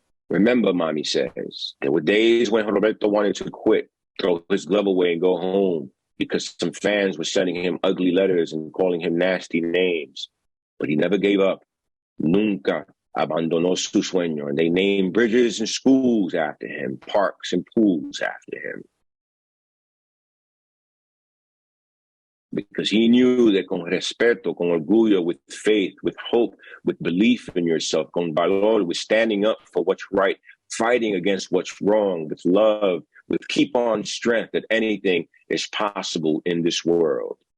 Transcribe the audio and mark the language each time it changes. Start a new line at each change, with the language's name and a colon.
English: Remember, Mommy says, there were days when Roberto wanted to quit, throw his glove away and go home because some fans were sending him ugly letters and calling him nasty names. But he never gave up.
Spanish: Nunca abandonó su sueño.
English: And they named bridges and schools after him, parks and pools after him. Because he knew that con respeto, con orgullo, with faith, with hope, with belief in yourself, con valor, with standing up for what's right, fighting against what's wrong, with love, with keep on strength, that anything is possible in this world.